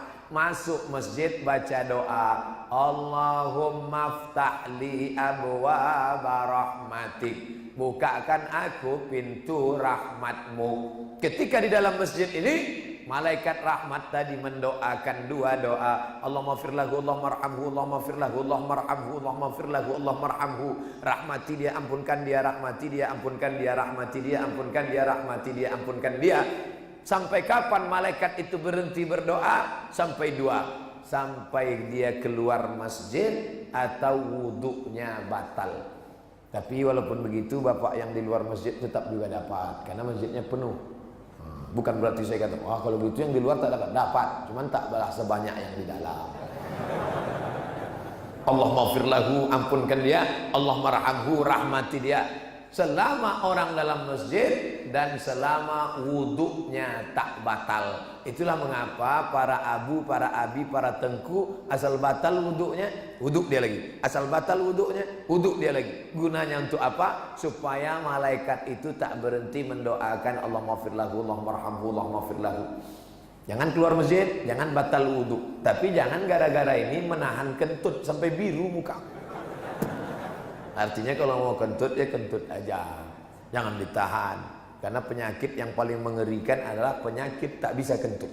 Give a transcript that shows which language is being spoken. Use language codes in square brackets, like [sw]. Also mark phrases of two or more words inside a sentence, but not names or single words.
[id] Masuk masjid baca doa, [ar] اللهم افتح لي أبواب رحمتك, [id] bukakan aku pintu rahmatmu. Ketika di dalam masjid ini, malaikat rahmat tadi mendoakan dua doa, [ar] اللهم اغفر له، اللهم ارحمه، اللهم اغفر له، اللهم ارحمه، اللهم اغفر له، اللهم ارحمه. [id] Rahmati dia, ampunkan dia, rahmati dia, ampunkan dia, rahmati dia, ampunkan dia, rahmati dia, ampunkan dia. Sampai kapan malaikat itu berhenti berdoa? Sampai dua. Sampai dia keluar masjid atau wudhunya batal. Tapi walaupun begitu, bapak yang di luar masjid tetap juga dapat, karena masjidnya penuh. Bukan berarti saya kata, wah kalau gitu yang di luar tak dapat, cuman tak balas sebanyak yang di dalam. [ar] الله اغفر له, [id] ampunkan dia. [ar] الله ارحمه, [id] rahmati dia. Selama orang dalam masjid dan selama wuduknya tak batal. Itulah mengapa para abu, para abi, para tengku, asal batal wuduknya, wuduk dia lagi. Asal batal wuduknya, wuduk dia lagi. Gunanya untuk apa? Supaya malaikat itu tak berhenti mendoakan [ar] الله اغفر له، الله ارحمه، الله اغفر له. [id] Jangan keluar masjid, jangan batal wudhu. Tapi jangan gara-gara ini menahan kentut sampai biru muka. Artinya kalau mau kentut ya kentut aja, jangan ditahan. Karena penyakit yang paling mengerikan adalah penyakit tak bisa kentut.